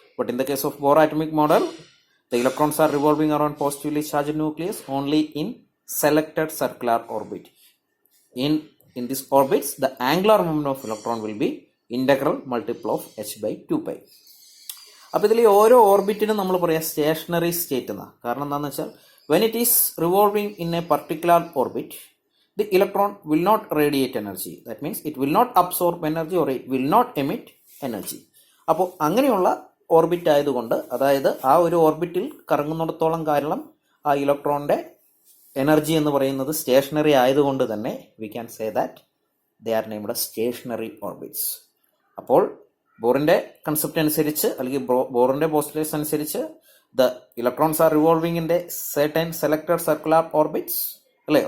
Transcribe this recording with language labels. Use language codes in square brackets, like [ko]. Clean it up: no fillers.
[en] But in the case of Bohr atomic model, the electrons are revolving around positively charged nucleus only in selected circular orbit. In these orbits, the angular momentum of electron will be integral multiple of h/2π. [ml] അപ്പോൾ ഇതിൽ ഓരോ ഓർബിറ്റിനും നമ്മൾ പറയാം stationery state എന്നാണ്. കാരണം എന്താണെന്ന് വെച്ചാൽ, [en] when it is revolving in a particular orbit, the electron will not radiate energy. That means it will not absorb energy or it will not emit energy. [ml] അപ്പോൾ അങ്ങനെയുള്ള ഓർബിറ്റ് ആയതുകൊണ്ട്, അതായത് ആ ഒരു ഓർബിറ്റിൽ കറങ്ങുന്നിടത്തോളം കാലം ആ ഇലക്ട്രോണിൻ്റെ എനർജി എന്ന് പറയുന്നത് സ്റ്റേഷനറി ആയതുകൊണ്ട് തന്നെ [en] We can say that they are named stationary orbits. [ml] അപ്പോൾ ബോറിൻ്റെ കൺസെപ്റ്റ് അനുസരിച്ച് അല്ലെങ്കിൽ ബോറിൻ്റെ പോസ്റ്റുലേഷൻ അനുസരിച്ച് [en] the electrons are revolving in the certain selected circular orbits, [ml] അല്ലേ?